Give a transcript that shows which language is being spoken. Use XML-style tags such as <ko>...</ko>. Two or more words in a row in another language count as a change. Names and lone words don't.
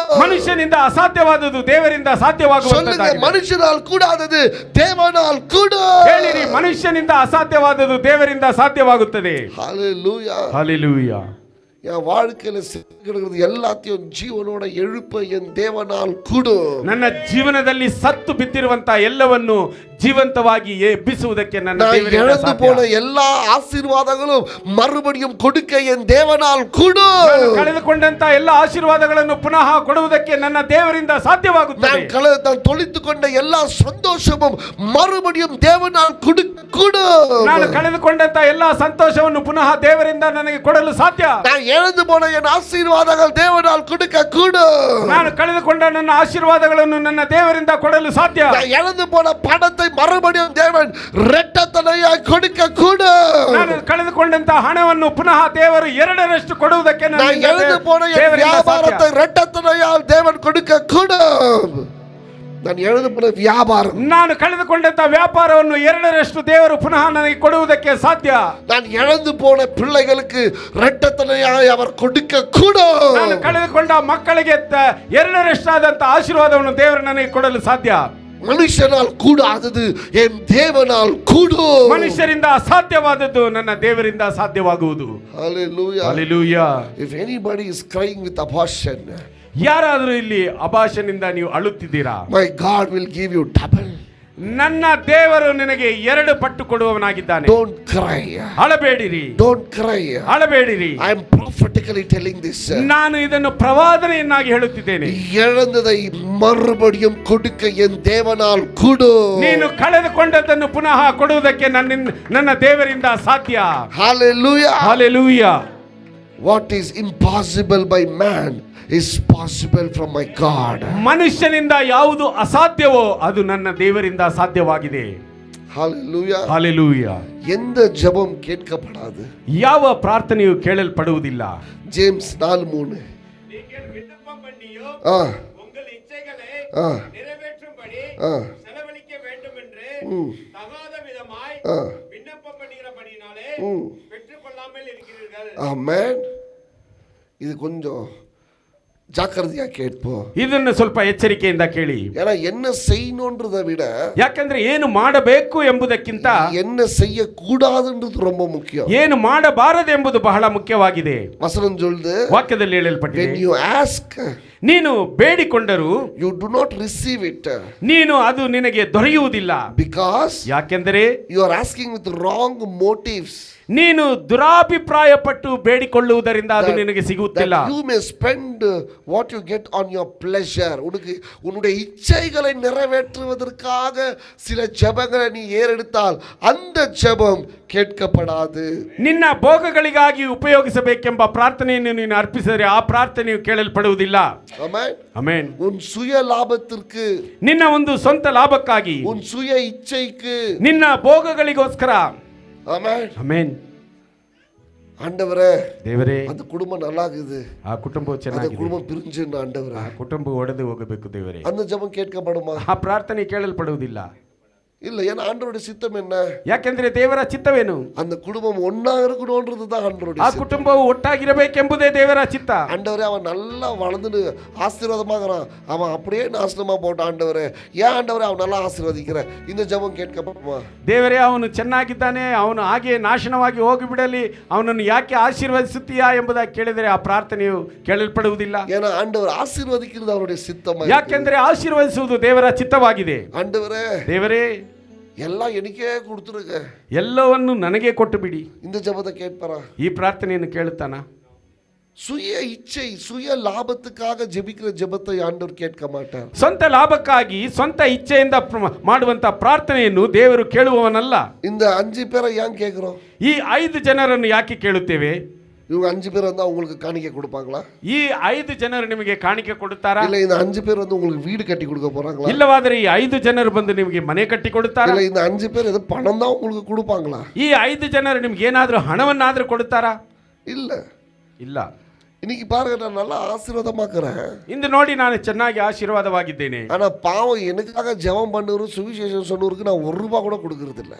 <kn>ಮನುಷ್ಯನಿಂದ ಅಸಾಧ್ಯವಾದದ್ದು ದೇವರಿಂದ ಸಾಧ್ಯವಾಗುವಂತದ್ದಾಗಿದೆ.</kn> <ta>மனுஷனால் கூடாதது தேவனால் கூடும்.</ta> <kn>ಹೇಳಿರಿ, ಮನುಷ್ಯನಿಂದ ಅಸಾಧ್ಯವಾದದ್ದು ದೇವರಿಂದ ಸಾಧ್ಯವಾಗುತ್ತದೆ.</kn> <ta>ஹalleluya. ஹalleluya. என் வாழ்க்கையில சிக்கிறது எல்லாத்தையும் ஜீவனோட எழுப்ப என் தேவனால் கூடும்.</ta> <kn>ನನ್ನ ಜೀವನದಲ್ಲಿ ಸತ್ತು ಬಿದ್ದಿರುವಂತ ಎಲ್ಲವನ್ನು ಜೀವಂತವಾಗಿ ಎಬ್ಬಿಸುವುದಕ್ಕೆ ನನ್ನ ದೇವರಿಂದ</kn> <ta>இழந்து</ta> <kn>ಸಾಧ್ಯ.</kn> <ta>போன எல்லா ஆசீர்வாதங்களும் மறுபடியும் கொடுக்க என் தேவனால் கூடும்.</ta> <kn>ನಾನು ಕಳೆದುಕೊಂಡಂತ ಎಲ್ಲ ಆಶೀರ್ವಾದಗಳನ್ನು ಪುನಃ ಕೊಡುವುದಕ್ಕೆ ನನ್ನ ದೇವರಿಂದ ಸಾಧ್ಯವಾಗುತ್ತದೆ.</kn> <ta>நான் தொலைத்து கொண்ட எல்லா சந்தோஷமும் மறுபடியும் தேவனால் கொடுக்க கூடும்.</ta> <kn>ನಾನು ಕಳೆದುಕೊಂಡಂತ ಎಲ್ಲ ಸಂತೋಷವನ್ನು ಪುನಃ ದೇವರಿಂದ ನನಗೆ ಕೊಡಲು ಸಾಧ್ಯ.</kn> <ta>நான் இழந்து போன என் ஆசீர்வாதங்கள் தேவனால் கொடுக்க கூடும்.</ta> <kn>ನಾನು ಕಳೆದುಕೊಂಡ ನನ್ನ ಆಶೀರ್ವಾದಗಳನ್ನು ನನ್ನ ದೇವರಿಂದ ಕೊಡಲು ಸಾಧ್ಯ.</kn> <ta>நான் இழந்து போன பணத்தை மறுபடியும் தேவன் இரட்டத்தனையாய் கொடுக்க கூடும்.</ta> <kn>ನಾನು ಕಳೆದುಕೊಂಡಂತ ಹಣವನ್ನು ಪುನಃ ದೇವರು ಎರಡರಷ್ಟು ಕೊಡುವುದಕ್ಕೆ</kn> <ta>நான் இழந்து போன என் வியாபாரத்தை இரட்டத்தனையாய் தேவன் கொடுக்க கூடும். நான் இழந்து போன வியாபாரம்,</ta> <kn>ನಾನು ಕಳೆದುಕೊಂಡಂತ ವ್ಯಾಪಾರವನ್ನು ಎರಡರಷ್ಟು ದೇವರು ಪುನಃ ನನಗೆ ಕೊಡುವುದಕ್ಕೆ ಸಾಧ್ಯ.</kn> <ta>நான் இழந்து போன பிள்ளைகளுக்கு இரட்டத்தனையாய் அவர் கொடுக்க கூடும்.</ta> <kn>ನಾನು ಕಳೆದುಕೊಂಡ ಮಕ್ಕಳಿಗೆ ಎರಡರಷ್ಟಾದಂತ ಆಶೀರ್ವಾದವನ್ನು ದೇವರು ನನಗೆ ಕೊಡಲು ಸಾಧ್ಯ.</kn> <ta>மனுஷனால் கூடாதது என் தேவனால் கூடும்.</ta> <kn>ಮನುಷ್ಯರಿಂದ ಅಸಾಧ್ಯವಾದದ್ದು ನನ್ನ ದೇವರಿಂದ ಸಾಧ್ಯವಾಗುವುದು.</kn> <en>Hallelujah. Hallelujah. If anybody is crying with abortion,</en> <kn>ಯಾರಾದರೂ ಇಲ್ಲಿ ಅಭಾಷನಿಂದ ನೀವು ಅಳುತ್ತಿದ್ದೀರಾ,</kn> <en>my God will give you double.</en> <kn>ನನ್ನ ದೇವರು ನಿನಗೆ ಎರಡು ಪಟ್ಟು ಕೊಡುವವನಾಗಿದ್ದಾನೆ.</kn> <en>Don't cry.</en> <kn>ಅಳಬೇಡಿರಿ,</kn> <en>Don't cry.</en> <kn>ಅಳಬೇಡಿರಿ.</kn> <en>I am prophetically telling this.</en> <kn>ನಾನು ಇದನ್ನು ಪ್ರವಾದನೆಯನ್ನಾಗಿ ಹೇಳುತ್ತಿದ್ದೇನೆ.</kn> <ta>இழந்ததை மறுபடியும் கொடுக்க என் தேவனால் கூடும்.</ta> <kn>ನೀನು ಕಳೆದುಕೊಂಡದ್ದನ್ನು ಪುನಃ ಕೊಡುವುದಕ್ಕೆ ನನ್ನ ದೇವರಿಂದ ಸಾಧ್ಯ.</kn> <en>Hallelujah. Hallelujah. What is impossible by man is possible from my God.</en> <kn>ಮನುಷ್ಯನಿಂದ ಯಾವುದು ಅಸಾಧ್ಯವೋ ಅದು ನನ್ನ ದೇವರಿಂದ ಸಾಧ್ಯವಾಗಿದೆ.</kn> <en>Hallelujah. Hallelujah.</en> <ta>எந்த ஜெபம் கேட்கப்படாது.</ta> <kn>ಯಾವ ಪ್ರಾರ್ಥನೆಯು ಕೇಳಲ್ಪಡುವುದಿಲ್ಲ.</kn> <ta>ஜேம்ஸ் 4:3. உங்கள் இச்சைகளை நிறைவேற்றும்படி செலவழிக்க வேண்டும் என்று தகாத விதமாய் விண்ணப்பம் பண்ணுகிறபடினாலே பெற்றுக்கொள்ளாமல் இருக்கிறீர்கள். ஆமென். இது கொஞ்சம் ஜாக்கிரதையா கேட்போம்.</ta> <kn>ಇದನ್ನು ಸ್ವಲ್ಪ ಎಚ್ಚರಿಕೆಯಿಂದ ಕೇಳಿ.</kn> <ta>ஏன்னா என்ன செய்யணும்ன்றதை விட</ta> <kn>ಯಾಕಂದ್ರೆ ಏನು ಮಾಡಬೇಕು ಎಂಬುದಕ್ಕಿಂತ</kn> <ta>என்ன செய்ய கூடாதுன்றது ரொம்ப முக்கியம்.</ta> <kn>ಏನು ಮಾಡಬಾರದು ಎಂಬುದು ಬಹಳ ಮುಖ್ಯವಾಗಿದೆ.</kn> <ta>வசனம் சொல்லுது,</ta> <kn>ವಾಕ್ಯದಲ್ಲಿ ಹೇಳಲ್ಪಟ್ಟಿದೆ,</kn> <en>when you ask,</en> <kn>ನೀನು ಬೇಡಿಕೊಂಡರೂ</kn> <en>you do not receive it.</en> <kn>ನೀನು ಅದು ನಿನಗೆ ದೊರೆಯುವುದಿಲ್ಲ.</kn> <en>Because</en> <kn>ಯಾಕೆಂದರೆ</kn> <en>you are asking with wrong motives.</en> <kn>ನೀನು ದುರಾಭಿಪ್ರಾಯ ಪಟ್ಟು ಬೇಡಿಕೊಳ್ಳುವುದರಿಂದ ಅದು ನಿನಗೆ ಸಿಗುತ್ತಿಲ್ಲ.</kn> <en>That you may spend what you get on your pleasure.</en> <ta>உன்னுடைய இச்சைகளை நிறைவேற்றுவதற்காக சில ஜெபங்களை நீ ஏறெடுத்தால் அந்த ஜெபம் கேட்கப்படாது.</ta> <kn>ನಿನ್ನ ಭೋಗಗಳಿಗಾಗಿ ಉಪಯೋಗಿಸಬೇಕೆಂಬ ಪ್ರಾರ್ಥನೆಯನ್ನು ನೀನು ಅರ್ಪಿಸಿದರೆ ಆ ಪ್ರಾರ್ಥನೆಯು ಕೇಳಲ್ಪಡುವುದಿಲ್ಲ. ಆಮೆನ್. ಆಮೆನ್.</kn> <ta>உன் சுய லாபத்திற்கு,</ta> <kn>ನಿನ್ನ ಒಂದು ಸ್ವಂತ ಲಾಭಕ್ಕಾಗಿ,</kn> <ta>உன் சுய இச்சைக்கு,</ta> <kn>ನಿನ್ನ ಭೋಗಗಳಿಗೋಸ್ಕರ,</kn> <ta>ஆமென்.</ta> <kn>ಆಮೆನ್.</kn> <ta>ஆண்டவரே</ta> <kn>ದೇವರೇ,</kn> <ta>அந்த குடும்பம் நல்லா இருக்குது,</ta> <kn>ಆ ಕುಟುಂಬ</kn> <ta>அந்த</ta> <kn>ಚೆನ್ನಾಗಿದೆ,</kn> <ta>குடும்பம் பிரிஞ்சுன்னு ஆண்டவரே,</ta> <kn>ಆ ಕುಟುಂಬ ಒಡೆದು ಹೋಗಬೇಕು ದೇವರೇ.</kn> <ta>அந்த ஜெபம் கேட்கப்படுமா?</ta> <kn>ಆ ಪ್ರಾರ್ಥನೆ ಕೇಳಲ್ಪಡುವುದಿಲ್ಲ.</kn> <ta>இல்ல, ஏன்னா ஆண்டவருடைய சித்தம் என்ன?</ta> <kn>ಯಾಕೆಂದ್ರೆ ದೇವರ ಚಿತ್ತವೇನು?</kn> <ta>அந்த குடும்பம் ஒன்னா இருக்கணும்ன்றது தான்</ta> <kn>ಆ</kn> <ta>ஆண்டவருடைய சித்தம்.</ta> <kn>ಕುಟುಂಬವು ಒಟ್ಟಾಗಿರಬೇಕೆಂಬುದೇ ದೇವರ ಚಿತ್ತ.</kn> <ta>ஆண்டவரே, அவன் நல்லா வளர்ந்து ஆசீர்வாதமாகறான், அவன் அப்படியே நாசனமா போட்டான் ஆண்டவரே, ஏன் ஆண்டவரே அவன் நல்லா ஆசீர்வதிக்கிற? இந்த ஜெபம் கேட்கப்படுமா?</ta> <kn>ದೇವರೇ, ಅವನು ಚೆನ್ನಾಗಿದ್ದಾನೆ, ಅವನು ಹಾಗೆ ನಾಶನವಾಗಿ ಹೋಗಿಬಿಡಲಿ, ಅವನನ್ನು ಯಾಕೆ ಆಶೀರ್ವದಿಸುತ್ತೀಯಾ ಎಂಬುದಾಗಿ ಕೇಳಿದರೆ ಆ ಪ್ರಾರ್ಥನೆಯು ಕೇಳಲ್ಪಡುವುದಿಲ್ಲ.</kn> <ta>ஏன்னா ஆண்டவர் ஆசீர்வதிக்கிறது அவருடைய சித்தமா.</ta> <kn>ಯಾಕೆಂದ್ರೆ ಆಶೀರ್ವದಿಸುವುದು ದೇವರ ಚಿತ್ತವಾಗಿದೆ.</kn> <ta>ஆண்டவரே,</ta> <kn>ದೇವರೇ,</kn> <ta>எல்லாம் எனக்கே கொடுத்துருங்க,</ta> <kn>ಎಲ್ಲವನ್ನು ನನಗೆ ಕೊಟ್ಟು ಬಿಡಿ.</kn> <ta>இந்த ஜெபத்தை கேட்பாரா?</ta> <kn>ಈ ಪ್ರಾರ್ಥನೆಯನ್ನು ಕೇಳುತ್ತಾನ?</kn> <ta>சுய இச்சை, சுய லாபத்துக்காக ஜெபிக்கிற ஜெபத்தை ஆண்டவர் கேட்க மாட்டார்.</ta> <kn>ಸ್ವಂತ ಲಾಭಕ್ಕಾಗಿ ಸ್ವಂತ ಇಚ್ಛೆಯಿಂದ ಮಾಡುವಂತ ಪ್ರಾರ್ಥನೆಯನ್ನು ದೇವರು ಕೇಳುವವನಲ್ಲ.</kn> <ta>இந்த 5 பேரை ஏன் கேட்கிறோம்?</ta> <kn>ಈ 5 ಜನರನ್ನು ಯಾಕೆ ಕೇಳುತ್ತೇವೆ?</kn> <ta>இவங்க 5 பேர் வந்து உங்களுக்கு காணிக்கை கொடுப்பாங்களா?</ta> <kn>ಈ 5 ಜನರು ನಿಮಗೆ ಕಾಣಿಕೆ ಕೊಡುತ್ತಾರಾ?</kn> <ta>இல்ல இந்த 5 பேர் வந்து உங்களுக்கு வீடு கட்டி கொடுக்க போறாங்களா?</ta> <kn>ಇಲ್ಲವಾದರೆ ಈ 5 ಜನರು ಬಂದು ನಿಮಗೆ ಮನೆ ಕಟ್ಟಿ ಕೊಡುತ್ತಾರಾ?</kn> <ta>இல்ல இந்த 5 பேர் ஏதோ பணம் தான் உங்களுக்கு கொடுப்பாங்களா?</ta> <kn>ಈ 5 ಜನರು ನಿಮ್ಗೆ ಏನಾದರೂ ಹಣವನ್ನಾದರೂ ಕೊಡುತ್ತಾರಾ?</kn> <ta>இல்ல.</ta> <kn>ಇಲ್ಲ.</kn> <ta>இன்னைக்கு பாருங்க, நான் நல்லா ஆசீர்வாதமாக்குறேன்,</ta> <kn>ಇಂದು ನೋಡಿ ನಾನು ಚೆನ್ನಾಗಿ ಆಶೀರ್ವಾದವಾಗಿದ್ದೇನೆ.</kn> <ta>ஆனா பாவம் எனக்காக ஜெபம் பண்ணுற சுவிசேஷம் சொன்னவருக்கு நான் 1 ரூபாய் கூட கொடுக்கறது இல்ல.</ta>